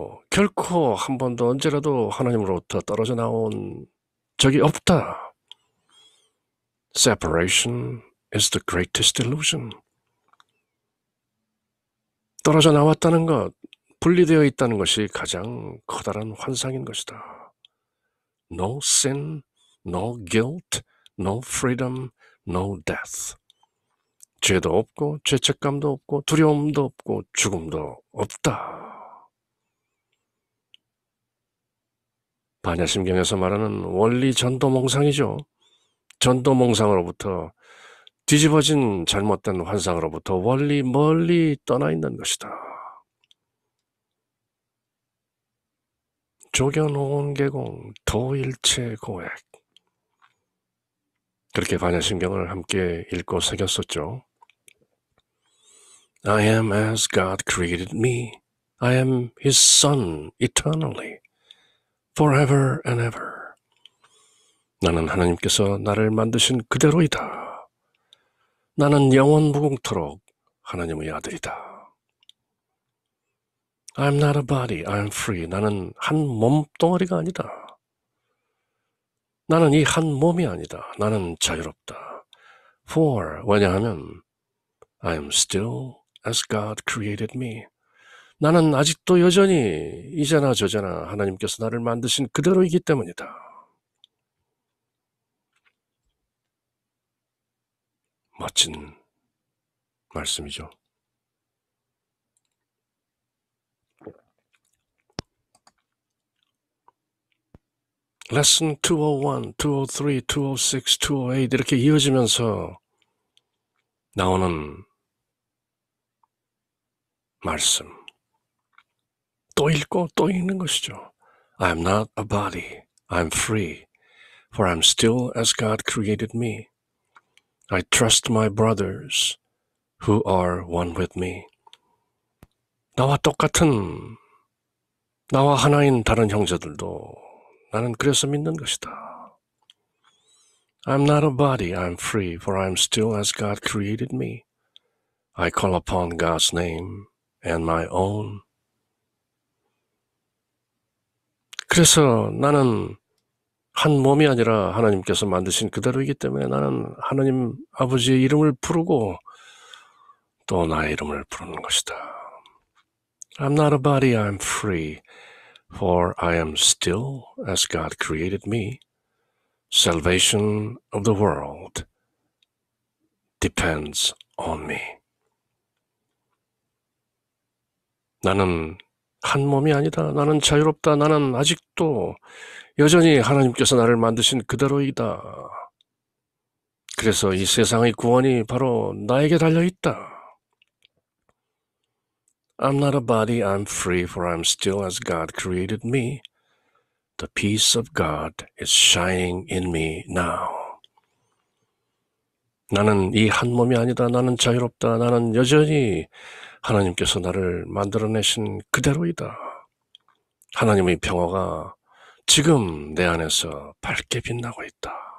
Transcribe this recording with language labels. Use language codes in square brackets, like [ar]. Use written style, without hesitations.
[ko] 결코 한 번도 언제라도 하나님으로부터 떨어져 나온 적이 없다. [en] Separation is the greatest illusion. [ko] 떨어져 나왔다는 것, 분리되어 있다는 것이 가장 커다란 환상인 것이다. [en] No sin, no guilt, no freedom, no death. [ko] 죄도 없고 죄책감도 없고 두려움도 없고 죽음도 없다. 반야심경에서 말하는 원리 전도몽상이죠. 전도몽상으로부터 뒤집어진 잘못된 환상으로부터 멀리 떠나 있는 것이다. 조견오온계공 도일체 고액. 그렇게 반야심경을 함께 읽고 새겼었죠. [en] I am as God created me. I am His Son eternally, forever and ever. [ko] 나는 하나님께서 나를 만드신 그대로이다. 나는 영원 무궁토록 하나님의 아들이다. [en] I'm not a body, I'm free. [ko] 나는 한 몸뚱아리가 아니다. 나는 이 한 몸이 아니다. 나는 자유롭다. [en] For, [ko] 왜냐하면 [en] I'm still as God created me. [ko] 나는 아직도 여전히 이제나 저제나 하나님께서 나를 만드신 그대로이기 때문이다. 멋진 말씀이죠. 레슨 201, 203, 206, 208 이렇게 이어지면서 나오는 말씀. 또 읽고 또 읽는 것이죠. [en] I'm not a body. I'm free. For I'm still as God created me. I trust my brothers who are one with me. [ko] 나와 똑같은, 나와 하나인 다른 형제들도 나는 그래서 믿는 것이다. [en] I'm not a body. I'm free. For I'm still as God created me. I call upon God's name and my own. [ko] 그래서 나는 한 몸이 아니라 하나님께서 만드신 그대로이기 때문에 나는 하나님 아버지의 이름을 부르고 또 나의 이름을 부르는 것이다. [en] I'm not a body, I'm free, for I am still as God created me. Salvation of the world depends on me. [ko] 나는 한 몸이 아니다. 나는 자유롭다. 나는 아직도 여전히 하나님께서 나를 만드신 그대로이다. 그래서 이 세상의 구원이 바로 나에게 달려있다. [en] I'm not a body, I'm free, for I'm still as God created me. The peace of God is shining in me now. [ko] 나는 이 한 몸이 아니다. 나는 자유롭다. 나는 여전히 하나님께서 나를 만들어내신 그대로이다. 하나님의 평화가 지금 내 안에서 밝게 빛나고 있다.